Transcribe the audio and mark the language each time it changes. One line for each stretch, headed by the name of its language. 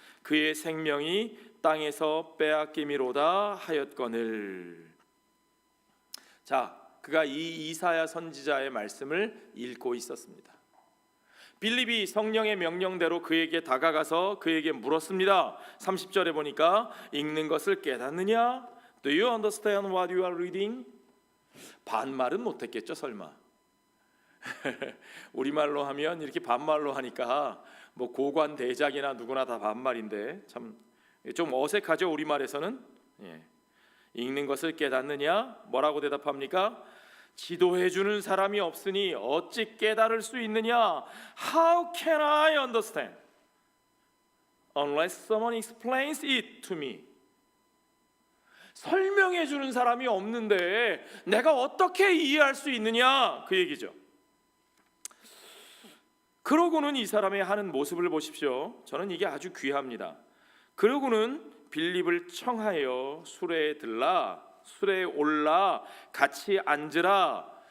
Korean: 그의 생명이 땅에서 빼앗김이로다 하였거늘. 자, 그가 이 이사야 선지자의 말씀을 읽고 있었습니다. 빌립이 성령의 명령대로 그에게 다가가서 그에게 물었습니다. 30절에 보니까 읽는 것을 깨닫느냐?
English: Do you understand what you are reading?
Korean: 반말은 못했겠죠 설마. 우리말로 하면 이렇게 반말로 하니까 뭐 고관 대작이나 누구나 다 반말인데 참 좀 어색하죠. 우리말에서는. 읽는 것을 깨닫느냐? 뭐라고 대답합니까? 지도해 주는 사람이 없으니 어찌 깨달을 수 있느냐?
English: How can I understand unless someone explains it to me?
Korean: 설명해 주는 사람이 없는데 내가 어떻게 이해할 수 있느냐? 그 얘기죠. 그러고는 이 사람의 하는 모습을 보십시오. 저는 이게 아주 귀합니다. 그러고는 빌립을 청하여 수레에 올라 같이 앉으라.